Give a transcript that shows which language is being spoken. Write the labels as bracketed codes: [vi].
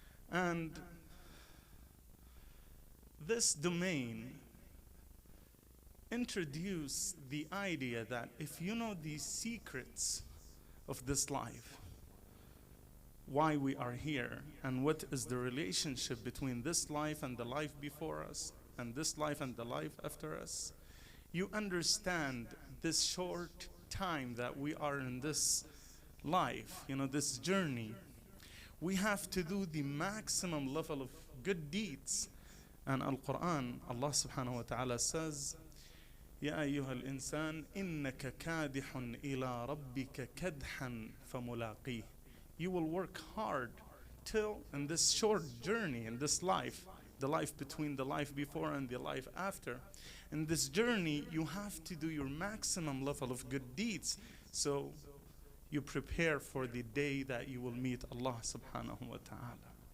[en] And this domain introduced the idea that if you know the secrets of this life, why we are here, and what is the relationship between this life and the life before us, and this life and the life after us, you understand this short time that we are in this life, this journey. We have to do the maximum level of good deeds. And Al-Quran, Allah subhanahu wa ta'ala says, [ar] يا أيها الإنسان إنك كادح إلى ربك كدحا فملاقيه. [en] You will work hard till in this short journey, in this life, the life between the life before and the life after. In this journey, you have to do your maximum level of good deeds, so you prepare for the day that you will meet Allah subhanahu wa ta'ala.